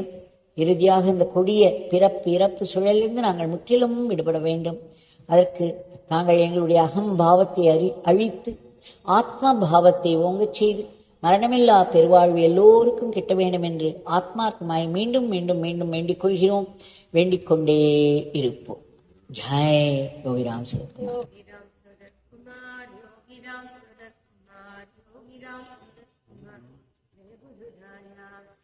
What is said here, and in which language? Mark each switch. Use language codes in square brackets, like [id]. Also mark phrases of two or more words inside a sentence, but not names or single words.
[ta] இறுதியாக இந்த கொடிய பிறப்பு இறப்பு சுழலிருந்து நாங்கள் முற்றிலும் விடுபட வேண்டும். அதற்கு நாங்கள் எங்களுடைய அகம்பாவத்தை அழித்து ஆத்மா பாவத்தை ஓங்கச் செய்து மரணமில்லா பெருவாழ்வு எல்லோருக்கும் கிட்ட வேண்டும் என்று ஆத்மார்த்தமாய் மீண்டும் மீண்டும் மீண்டும் வேண்டிக் கொள்கிறோம். வேண்டிக் கொண்டே இருப்போம். [hi] जय योगीराम सूरत कुमार। योगीराम सूरत कुमार, योगीराम सूरत कुमार, योगीराम सूरत कुमार, जय गुरु राया।